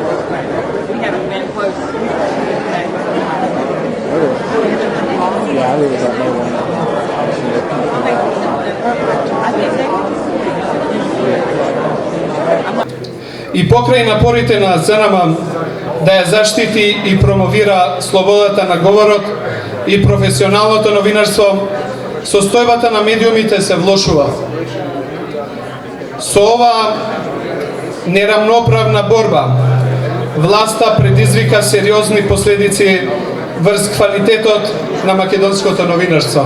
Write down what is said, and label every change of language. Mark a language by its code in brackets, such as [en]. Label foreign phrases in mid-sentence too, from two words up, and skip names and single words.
[en] We haven't been close. Yeah, I really don't know when. I think they [mk] И покрај напорите на ЗНМ да ја заштити и промовира слободата на говорот и професионалното новинарство, состојбата на медиумите се влошува. Со ова нерамноправна борба, власта предизвика сериозни последици врз квалитетот на македонското новинарство.